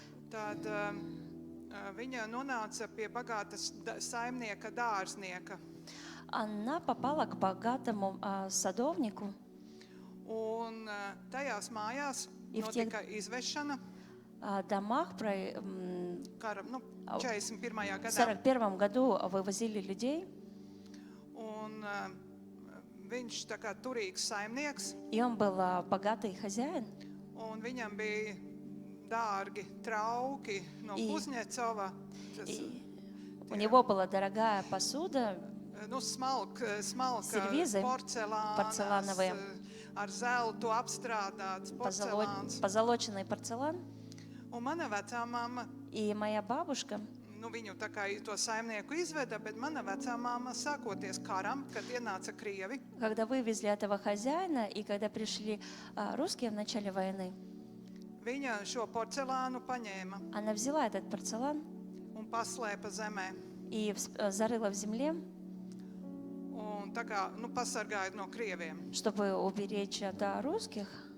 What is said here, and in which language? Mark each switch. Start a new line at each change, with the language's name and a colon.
Latvian: tad viņa nonāca pie bagātas saimnieka dārznieka.
Russian: она попала к богатому садовнику.
Latvian: Un tajās mājās
Russian: И в тех
Latvian: notika izvešana
Russian: домах в
Latvian: kara, 41. gadā.
Russian: 1941 году вывозили людей,
Latvian: Un viņš tā kā turīgs saimnieks,
Russian: и он был богатый хозяин.
Latvian: un viņam bija dārgi trauki no
Russian: И-
Latvian: Kuzņecova.
Russian: И у него была дорогая посуда,
Latvian: Smalka
Russian: Сервизы порцелановые.
Latvian: ar zeltu apstrādāts porcelāns.
Russian: позолоченный порцелан.
Latvian: Un mana vecā mamma,
Russian: И моя бабушка,
Latvian: viņu tā kā to saimnieku izveda, bet mana vecā mamma sākoties karam, kad ienāca Krievi,
Russian: когда вывезли этого хозяина, и когда пришли русские в начале войны,
Latvian: viņa šo porcelānu paņēma
Russian: она взяла этот порцелан
Latvian: un paslēpa zemē.
Russian: и зарыла в земле,
Latvian: Un tā kā, pasargājot no Krieviem.
Russian: чтобы уберечь от русских.